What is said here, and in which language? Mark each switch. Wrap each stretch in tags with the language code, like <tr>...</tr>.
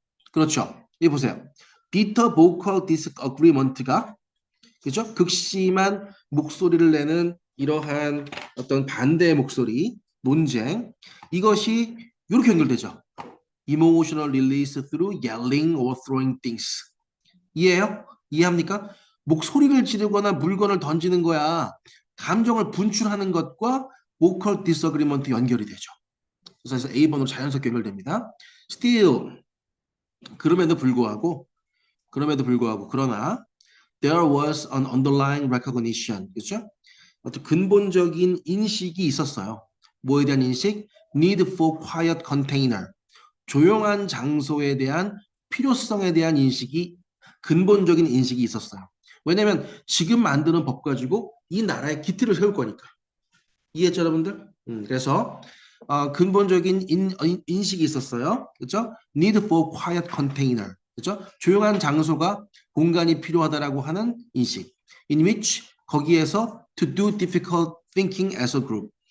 <ko>그렇죠. 여기 보세요. bitter vocal disagreement가 그죠? 극심한 목소리를 내는 이러한 어떤 반대의 목소리, 논쟁 이것이 이렇게 연결되죠.</ko> <en>Emotional release through yelling or throwing things.</en> <ko>이해해요? 이해합니까? 목소리를 지르거나 물건을 던지는 거야. 감정을 분출하는 것과 vocal disagreement 연결이 되죠. 그래서 A번으로 자연스럽게 연결됩니다.</ko> <en>Still</en> <ko>그럼에도 불구하고 그러나</ko> <en>there was an underlying recognition.</en> <ko>그렇죠? 어떤 근본적인 인식이 있었어요. 뭐에 대한 인식?</ko> <en>Need for quiet container.</en> <ko>조용한 장소에 대한 필요성에 대한 인식이 근본적인 인식이 있었어요. 왜냐하면 지금 만드는 법 가지고 이 나라의 기틀을 세울 거니까. 이해했죠, 여러분들? 그래서 근본적인 인식이 있었어요. 그렇죠?</ko> <en>Need for quiet container.</en> <ko>그렇죠? 조용한 장소가 공간이 필요하다라고 하는 인식.</ko> <en>In which</en> <ko>거기에서</ko> <en>to do difficult thinking as a group.</en>